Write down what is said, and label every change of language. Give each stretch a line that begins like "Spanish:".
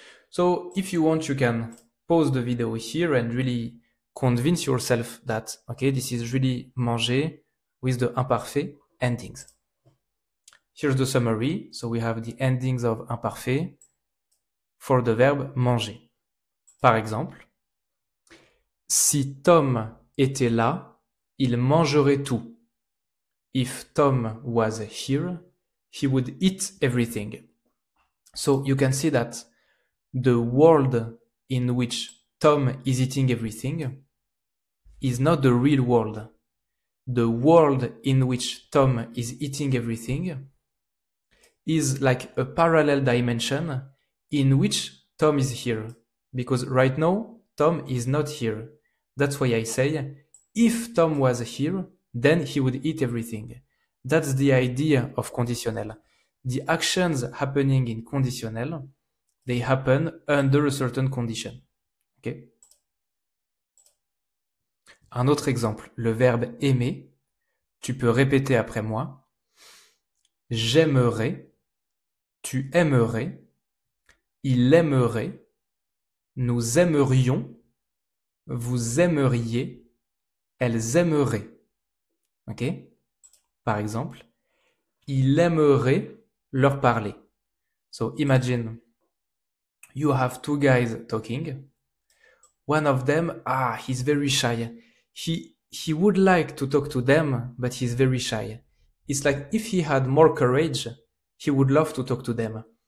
English: So if you want, you can pause the video here and really convince yourself that, okay, this is really manger with the imparfait endings. Here's the summary. So we have the endings of imparfait for the verb manger.
French: Par exemple, si Tom était là, il mangerait tout.
English: If Tom was here, he would eat everything. So you can see that the world in which Tom is eating everything is not the real world. The world in which Tom is eating everything is like a parallel dimension in which Tom is here. Because right now, Tom is not here. That's why I say, if Tom was here, then he would eat everything. That's the idea of conditionnel. The actions happening in conditionnel, they happen under a certain condition. Okay?
French: Un autre exemple, le verbe aimer. Tu peux répéter après moi. J'aimerais, tu aimerais, il aimerait, nous aimerions, vous aimeriez, elles aimeraient. Ok? Par exemple, il aimerait leur parler.
English: So imagine you have two guys talking. One of them, he's very shy. He would like to talk to them, but he's very shy. It's like if he had more courage, he would love to talk to them.